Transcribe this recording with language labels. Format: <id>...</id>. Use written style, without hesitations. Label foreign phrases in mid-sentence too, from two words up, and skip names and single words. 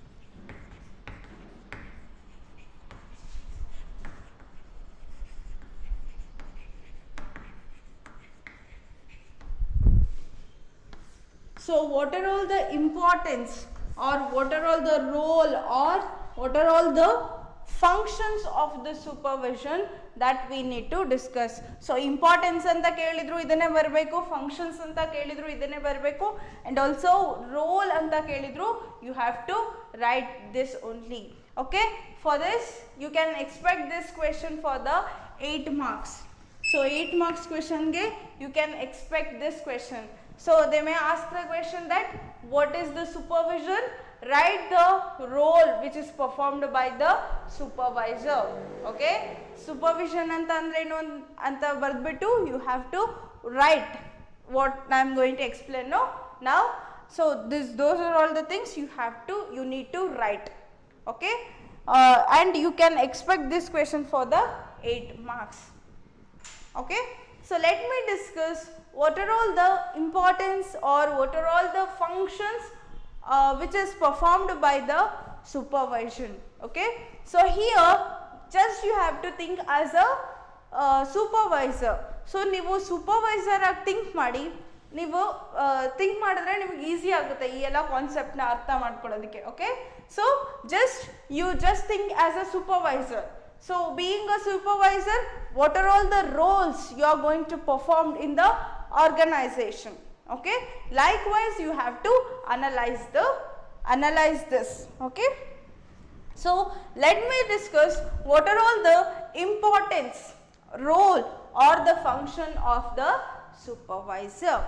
<en>So what are all the importance or what are all the role or what are all the functions of the supervision that we need to discuss.</en> <kn>So ಇಂಪಾರ್ಟೆನ್ಸ್ ಅಂತ ಕೇಳಿದ್ರು ಇದನ್ನೇ ಬರೀಬೇಕು, ಫಂಕ್ಷನ್ಸ್ ಅಂತ ಕೇಳಿದ್ರು ಇದನ್ನೇ ಬರೀಬೇಕು,</kn> <en>and also role</en> <kn>ಅಂತ ಕೇಳಿದ್ರು</kn> <en>you have to write this only. Okay, for this you can expect this question for the 8 marks. So 8 marks question ge you can expect this question. So they may ask the question that what is the supervision? Write the role which is performed by the supervisor. Okay, supervision</en> <kn>ಅಂತ ಅಂದ್ರೆ ಏನು ಅಂತ ಬರ್ದ್ಬಿಟ್ಟು</kn> <en>you have to write what I am going to explain now. So those are all the things you need to write. Okay, and you can expect this question for the 8 marks. Okay, so let me discuss what are all the importance or what are all the functions which is performed by the supervision. Okay, so here just you have to think as a supervisor.</en> <kn>So ನೀವು ಸೂಪರ್ವೈಸರ್ ಆಗಿ ಥಿಂಕ್ ಮಾಡಿ, ನೀವು ಥಿಂಕ್ ಮಾಡಿದ್ರೆ ನಿಮಗೆ ಈಸಿ ಆಗುತ್ತೆ ಈ ಎಲ್ಲ ಕಾನ್ಸೆಪ್ಟ್ನ ಅರ್ಥ ಮಾಡ್ಕೊಳ್ಳೋದಕ್ಕೆ.</kn> <en>Okay, so you just think as a supervisor. So being a supervisor, what are all the roles you are going to perform in the organization? Okay, likewise you have to analyze this. Okay, so let me discuss what are all the importance, role or the function of the supervisor.</en>